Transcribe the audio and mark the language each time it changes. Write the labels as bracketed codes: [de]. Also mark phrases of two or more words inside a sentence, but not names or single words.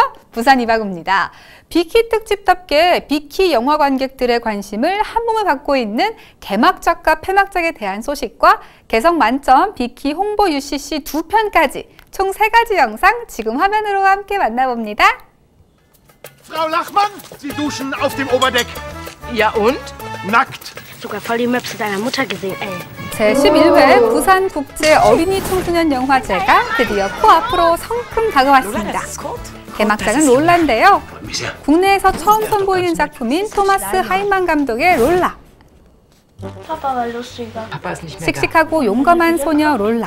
[ko] 부산 이바구입니다. 비키 특집답게 비키 영화 관객들의 관심을 한몸에 받고 있는 개막작과 폐막작에 대한 소식과 개성 만점 비키 홍보 UCC 2편까지 총 3가지 영상 지금 화면으로 함께 만나봅니다. [de] Frau Lachmann, Sie duschen auf dem Oberdeck. Ja und? Nackt. Sogar voll die Möpse deiner Mutter gesehen, ey. [ko] 제11회 부산 국제 어린이 청소년 영화제가 드디어 코앞으로 성큼 다가왔습니다. 개막작은 롤라인데요. 국내에서 처음 선보이는 작품인 토마스 하이만 감독의 롤라. 씩씩하고 용감한 소녀 롤라.